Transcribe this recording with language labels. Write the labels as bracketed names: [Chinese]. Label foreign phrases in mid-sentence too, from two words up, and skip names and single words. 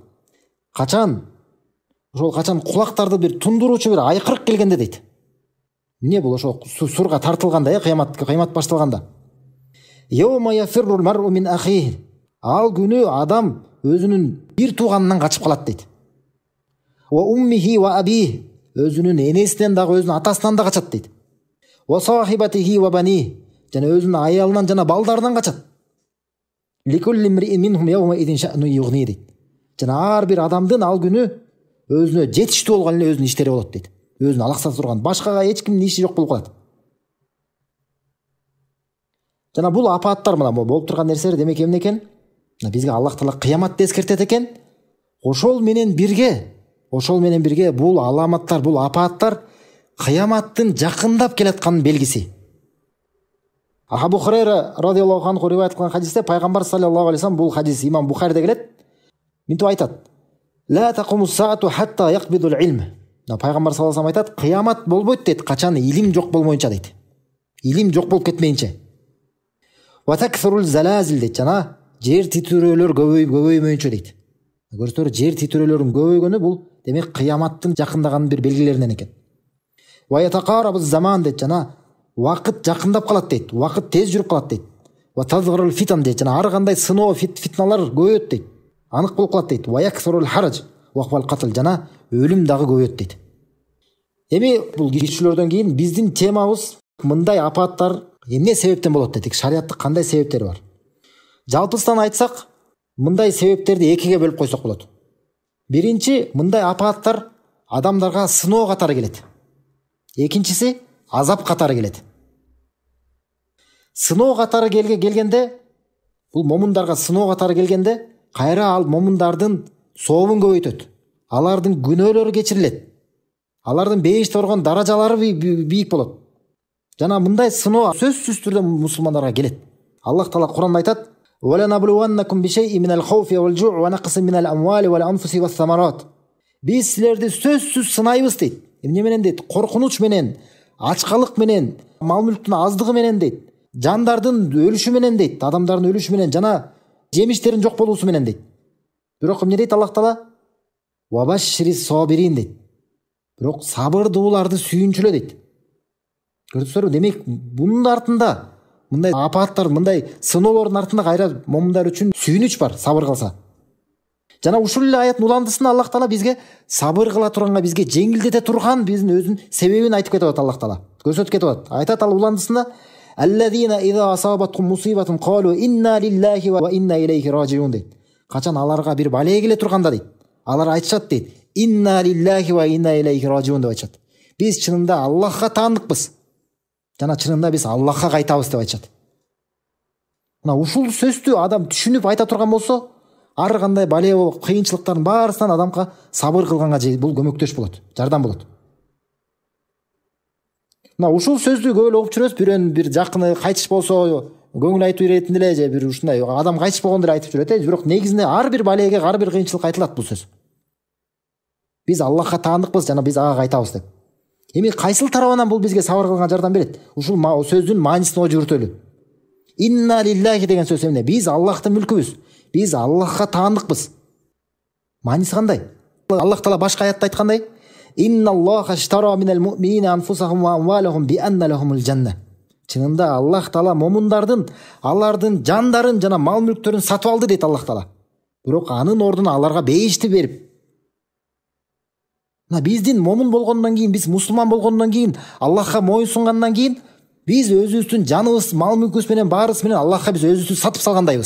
[Kyrgyz] Качан кулактарды бир тундуруучу бир айкырык келгенде дейт. Эмне бул? Ошо сурга тартылганда, кыямат башталганда. [Arabic] يوم يفر المرء من أخيه. [Kyrgyz] Ал күнү адам өзүнүн бир тууганынан качып калат дейт. [Arabic] وأمه وأبيه. [Kyrgyz] Өзүнүн энесинен дагы өзүнүн атасынан да качат дейт. [Arabic] وصاحبته وبنيه. [Kyrgyz] Жана өзүнүн аялынан жана балдарынан качат. [Arabic] لكل امرئ منهم يومئذ شأن يغنيه дейт. [Kyrgyz] Жана ар бир адамдын ал күнү өзүнө жетиштүү болгон эле өзүнүн иштери болот дейт. Өзүн алаксата турган, башкага эч кимдин иши жок болуп калат. Жана бул апаттар, мына болуп турган нерселер демек эмне экен? Бизге Аллах Таала кыяматты эскертет экен. Ошол менен бирге бул аламаттар, бул апаттар кыяматтын жакындап келатканын белгиси. Абу Хурайра [Arabic] رضي الله عنه [Kyrgyz] риваят кылган хадисте пайгамбар [Arabic] صلى الله عليه وسلم, [Kyrgyz] бул хадис имам Бухариде келет, мынтип айтат: [Arabic] "لا تقوم الساعة حتى يقبض العلم." [Kyrgyz] Пайгамбар [Arabic] صلى الله عليه وسلم [Kyrgyz] айтат, кыямат болбойт дейт, качан илим жок болмоюнча дейт. Илим жок болуп кетмейинче. [Arabic] وتكثر الزلازل [Kyrgyz] дейт, жана жер титирөөлөр көбөймөйүнчө дейт. Көрсөңөр, жер титирөөлөрүнүн көбөйгөнү бул демек кыяматтын жакындаганын бир белгилеринен экен. [Arabic] ويتقارب الزمان [Kyrgyz] дейт, жана вакыт жакындап калат дейт, вакыт тез жүрүп калат дейт. [Arabic] وتظهر الفتن [Kyrgyz] дейт, жана ар кандай сыноо, фитналар көбөйөт дейт, анык болуп калат дейт. [Arabic] ويكثر الهرج وهو القتل, [Kyrgyz] жана өлүм дагы көбөйөт дейт. Эми бул киришүүлөрдөн кийин биздин темабыз мындай апаттар эмне себептен болот дедик, шариаттык кандай себептери бар. Жалпысынан айтсак, мындай себептерди экиге бөлүп койсок болот. Биринчи, мындай апаттар адамдарга сыноо катары келет. Экинчиси азап катары келет. Сыноо катары келгенде, бул момундарга сыноо катары келгенде, кайра ал момундардын сообун көбөйтөт. Алардын күнөөлөрү кечирилет. Алардын бейиште болгон даражалары бийик болот. Жана мындай сыноо сөзсүз түрдө мусулмандарга келет. Аллах Таала Кур'анда айтат: [Arabic] وَلَنَبْلُوَنَّكُمْ بِشَيْءٍ مِنَ الْخَوْفِ وَالْجُوعِ وَنَقْصٍ مِنَ الْأَمْوَالِ وَالْأَنْفُسِ وَالثَّمَرَاتِ. [Kyrgyz] Biz силерди сөзсүз сынайбыз дейт. Эмне менен дейт? Коркунуч менен, ачкалык менен, мал мүлктүн аздыгы менен дейт. Жандардын өлүшү менен дейт. Адамдардын өлүшү менен жана жемиштерин жок болуусу менен дейт. Бирок эмне дейт Аллах Таала? [Arabic] وَبَشِّرِ الصَّابِرِينَ [Kyrgyz] дейт. Бирок сабырдууларды сүйүнчүлө дейт. Көрдүңүзбү? Демек, бунун артында мындай апаттар, мындай сыноолордун артында кайра момундар үчүн сүйүнүч бар, сабыр кылса. Жана ушул эле аяттын уландысында Аллах Таала бизге сабыр кыла турганга, бизге жеңилдете турган биздин өзүнүн себебин айтып кетип атат. Аллах Таала көрсөтүп кетип атат. Айтат ал уландысында: [Arabic] "الذين إذا أصابتهم مصيبة قالوا إنا لله وإنا إليه راجعون" дейт. [Kyrgyz] Качан аларга бир бале келе турганда дейт, алар айтышат дейт: [Arabic] "إنا لله وإنا إليه راجعون" деп айтышат. [Kyrgyz] Биз чынында Аллахка таандыкпыз. Жана чынында биз Аллахка кайтабыз деп айтышат. Мына ушул сөздү адам түшүнүп айта турган болсо, ар кандай бале, кыйынчылыктардын баарысынан адамга сабыр кылганга бул көмөктөш болот, жардам болот. Мына ушул сөздү көп эле окуп жүрөбүз. Бир жакыны кайтыш болсо, көңүл айтуу иретинде эле же бир ушундай адам кайтыш болгондо эле айтып жүрөт. Бирок негизинде ар бир балеге, ар бир кыйынчылыкка айтылат бул сөз. Биз Аллахка таандыкпыз жана биз ага кайтабыз деп. Эми кайсыл тарабынан бул бизге сабыр кылганга жардам берет? Ушул сөздүн маанисин ой жүртөлү. [Arabic] إنا لله [Kyrgyz] деген сөз эмне? Биз Аллахтын мүлкүбүз. Биз Аллахка таандыкпыз. Мааниси кандай? Аллах Таала башка аятта айткандай: [Arabic] "إن الله اشترى من المؤمنين أنفسهم وأموالهم بأن لهم الجنة". [Kyrgyz] Чынында Аллах Таала момундардын, алардын жандарын жана мал мүлктөрүн сатып алды дейт Аллах Таала. Бирок анын ордуна аларга бейишти берип. Биздин момун болгондон кийин, биз мусулман болгондон кийин, Аллахка моюн сунгандан кийин, биз өзүбүздүн жаныбыз, мал мүлкүбүз менен баарыбыз менен Аллахка биз өзүбүздү сатып салгандайбыз.